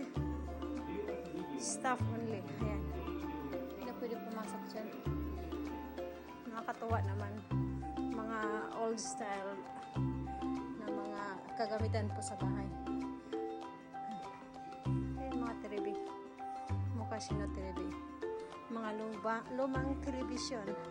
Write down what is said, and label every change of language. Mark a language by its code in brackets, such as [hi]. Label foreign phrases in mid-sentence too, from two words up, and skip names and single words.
[en] Staff only. Ayan. [tl] Hindi na pwede pumasok dyan. Nakakatuwa naman. Mga [en] old style [tl] na mga kagamitan po sa bahay. Ayan mga terebi. [ja] 昔のテレビ. [tl] Mga lumang telebisyon.